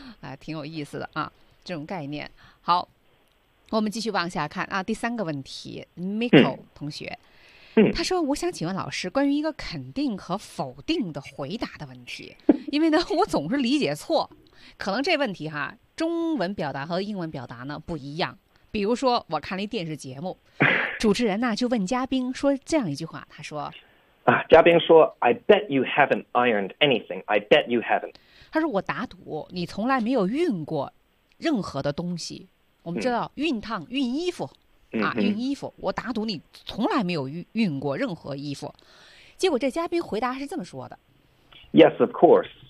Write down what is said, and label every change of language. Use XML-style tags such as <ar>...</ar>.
<zh>啊，挺有意思的啊，这种概念。好。我们继续往下看啊，第三个问题 ，Miko 同学，他说：“我想请问老师关于一个肯定和否定的回答的问题，因为呢，我总是理解错，可能这问题哈，中文表达和英文表达呢不一样。比如说，我看了一电视节目，主持人呢就问嘉宾说这样一句话，他说：‘ 啊，嘉宾说</zh> <en>，I bet you haven't ironed anything. I bet you haven't.’</en> <zh>他说：‘我打赌你从来没有熨过任何的东西。’” 我们知道熨烫熨衣服啊，熨衣服，我打赌你从来没有熨过任何衣服。结果这嘉宾回答是这么说的</zh> <en>：“Yes, of course。”</en>